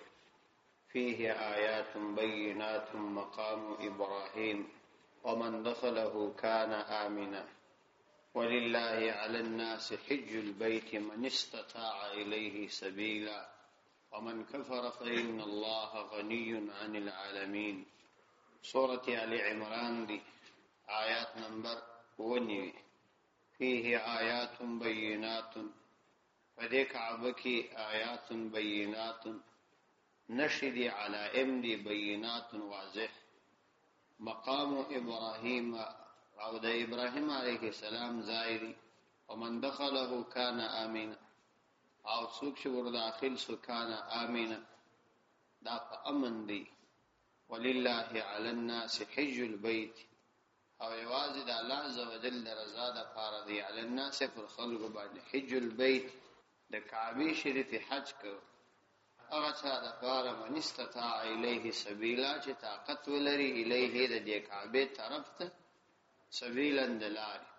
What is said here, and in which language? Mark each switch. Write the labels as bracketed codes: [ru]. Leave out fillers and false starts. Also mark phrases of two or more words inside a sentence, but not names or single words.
[ar] فيه آيات بينات مقام إبراهيم ومن دخله كان آمنا ولله على الناس حج البيت من استطاع إليه سبيلا ومن كفر فإن الله غني عن العالمين. [ps] سورة آل عمران دي آيات نمبر 19. [ar] فيه آيات بينات، [ps] فدې کعبه کې [ar] آیات بینات [ps] نشدي علائم دي بینات واضح. مقام ابراهیم او د ابراهیم علیه السلام ځای، [ar] ومن دخله کان آمنا، [ps] او څوک چې ور داخل سو [ar] کان آمنا، [ps] دا په امن دی. [ar] ولله علی الناس حج البيت، [ps] او یوازې د الله عزوجل رضا د پاره دی. [ar] علی الناس [ps] پر خلق باندې [ar] حج البيت، [ps] د کعبه شریف حج کو. هغه چا د پاره [ar] من استطاع الیه سبیلا، [ps] چې طاقت ولري الیه د دې کعبه طرف ته، سبیلا دلال.